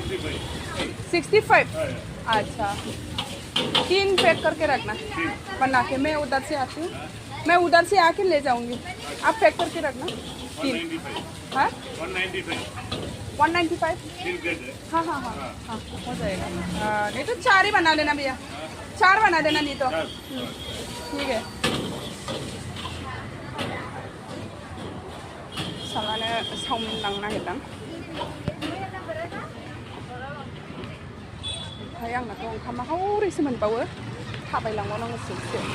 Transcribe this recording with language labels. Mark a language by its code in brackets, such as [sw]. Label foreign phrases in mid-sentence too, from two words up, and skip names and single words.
[hi] 65 अच्छा 3 पैक करके रखना बना के मैं उधर से आती हूँ मैं उधर से आके ले जाऊँगी आप पैक करके रखना 3 हाँ 195 हाँ हाँ हाँ हाँ हो जाएगा नहीं तो 4 ही बना लेना भैया 4 बना देना नहीं तो ठीक है [brx] फिसालानो चाउमिन लांनो नागिरदों ओमफ्राय आंनाथ' ओंखामा हौरैसो मोनबावो थाबायलांबावनांगौसो एसे